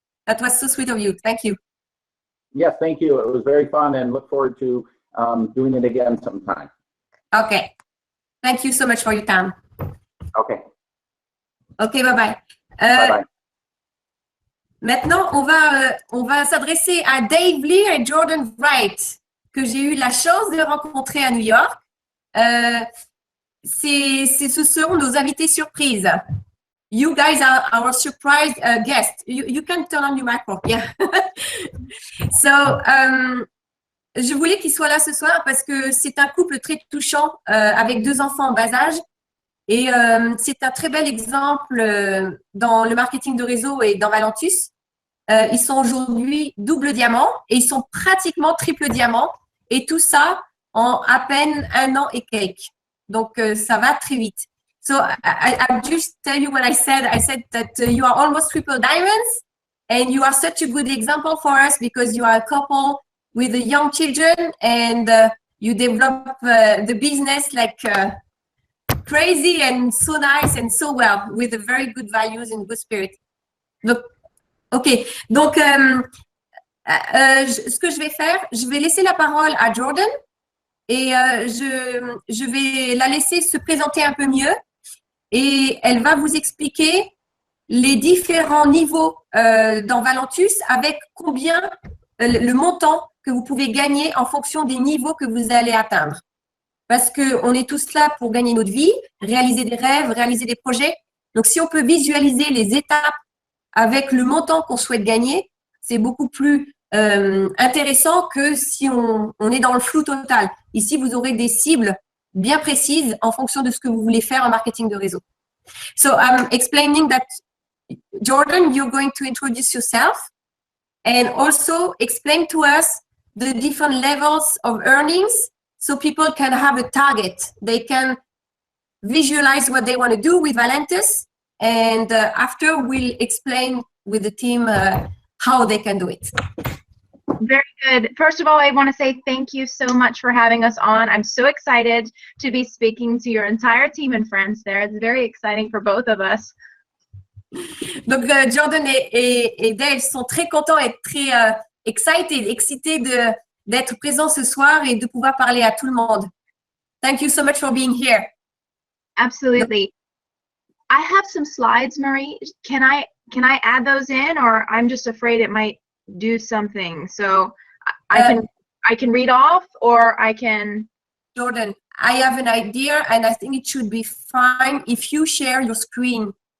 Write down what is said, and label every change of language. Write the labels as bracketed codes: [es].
[en] That was so sweet of you. Thank you. Yes, thank you. It was very fun and look forward to doing it again sometime. Okay. Thank you so much for your time. Okay. Okay, bye-bye. Bye-bye. [fr] Maintenant, on va s'adresser à Dave Lear et Jordan Wright, que j'ai eu la chance de rencontrer à New York. Ce seront nos invités surprises. [en] You guys are our surprise guests. You can turn on your micro. Yeah. [fr] So, je voulais qu'ils soient là ce soir parce que c'est un couple très touchant avec deux enfants en bas âge. Et c'est un très bel exemple dans le marketing de réseau et dans Valentus. ils sont aujourd'hui double diamant et ils sont pratiquement triple diamant. Et tout ça en à peine 1 an et quelques. Donc, ça va très vite. [en] So, I'll just tell you what I said. I said that you are almost triple diamonds and you are such a good example for us because you are a couple with young children and you develop the business like crazy and so nice and so well with very good values and good spirit. [fr] Donc, OK. Donc, ce que je vais faire, je vais laisser la parole à Jordan et je vais la laisser se présenter un peu mieux et elle va vous expliquer les différents niveaux dans Valentus avec combien le montant que vous pouvez gagner en fonction des niveaux que vous allez atteindre. Parce qu'on est tous là pour gagner notre vie, réaliser des rêves, réaliser des projets. Donc, si on peut visualiser les étapes avec le montant qu'on souhaite gagner, c'est beaucoup plus intéressant que si on est dans le flou total. Ici, vous aurez des cibles bien précises en fonction de ce que vous voulez faire en marketing de réseau. [en] So, I'm explaining that, Jordan, you're going to introduce yourself and also explain to us the different levels of earnings so people can have a target. They can visualize what they want to do with Valentus, and after we'll explain with the team how they can do it. Very good. First of all, I want to say thank you so much for having us on. I'm so excited to be speaking to your entire team and friends there. It's very exciting for both of us. [fr] Donc, Jordan et Dale sont très contents et très excités d'être présents ce soir et de pouvoir parler à tout le monde. [en] Thank you so much for being here. Absolutely. I have some slides, Marie. Can I add those in, or I'm just afraid it might do something? So I can read off, or I can. Jordan, I have an idea, and I think it should be fine if you share your screen.